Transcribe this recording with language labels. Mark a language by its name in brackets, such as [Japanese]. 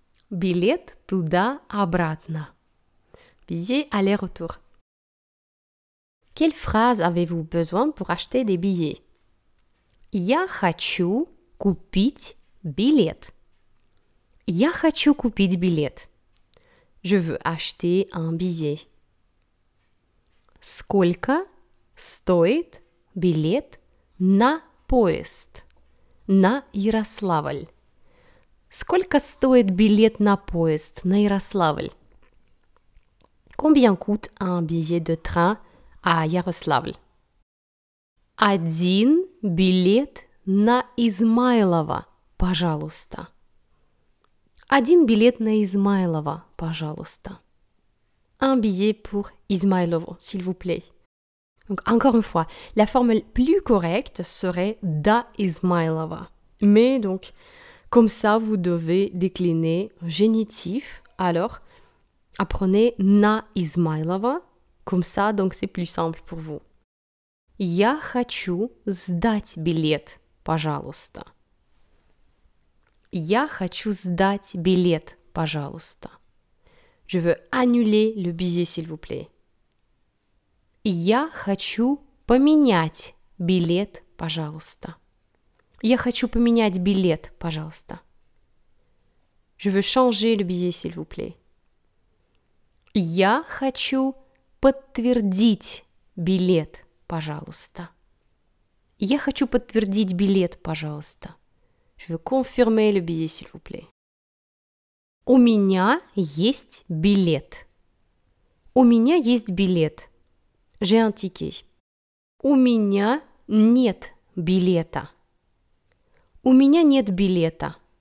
[Russian] Билет туда-обратно. [French] Billet aller-retour. Quelle phrase avez-vous besoin pour acheter des billets? [Russian] Я хочу купить билет. Я хочу купить билет. [French] Je veux acheter un billet. [Russian] Сколько стоит билет на поезд? На Ярославль. Сколько стоит билет на поезд на Ярославль? [French] Combien coûte un billet de train à Ярославль? [Russian] Один билет на Измайлово, пожалуйста. Один билет на Измайлово, пожалуйста. [French] Un billet pour Измайлово, s'il vous plaît. Donc, encore une fois, la forme plus correcte serait da Измайлово. Mais donc, comme ça, vous devez décliner génitif. Alors, apprenez na Измайлово. Comme ça, donc, c'est plus simple pour vous. [Russian] Я хочу сдать билет, пожалуйста. Я хочу сдать билет, пожалуйста. [French] Je veux annuler le billet, s'il vous plaît. [Russian] Я хочу поменять билет, пожалуйста. Я хочу поменять билет, пожалуйста. [French] Je veux changer le billet, s'il vous plaît. [Russian] Я хочу подтвердить билет, пожалуйста. Я хочу подтвердить билет, пожалуйста. [French] Je veux confirmer le billet, s'il vous plaît. [Russian] У меня есть билет. У меня есть билет. [French] J'ai un ticket. [Russian] У меня нет билета. У меня нет билета.